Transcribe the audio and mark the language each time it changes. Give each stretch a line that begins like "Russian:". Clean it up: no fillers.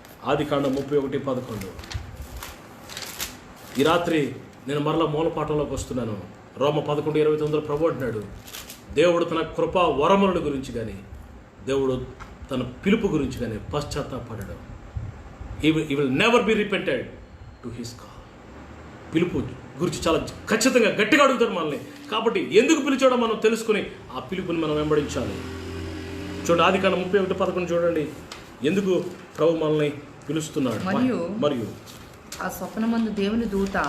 Telugu: ఆదికాండం 31:11. ఈ రాత్రి నేను మరలా మూలపాఠంలోకి వస్తున్నాను. రోమ 11:29 ప్రభు అంటున్నాడు, దేవుడు తన కృపా వరముల గురించి కానీ, దేవుడు తన పిలుపు గురించి కానీ పశ్చాత్తాపడడం.
English: He will never be repented to his call.
Telugu: పిలుపు గురించి చాలా ఖచ్చితంగా గట్టిగా అడుగుతాడు మనల్ని. కాబట్టి ఎందుకు పిలిచాడో మనం తెలుసుకుని ఆ పిలుపుని మనం వెంబడించాలి. చూడండి, ఆదికాండం 31:11 చూడండి. ఎందుకు ప్రభు మనల్ని పిలుస్తున్నాడు. మరియు ఆ స్వప్నమందు దేవుని దూత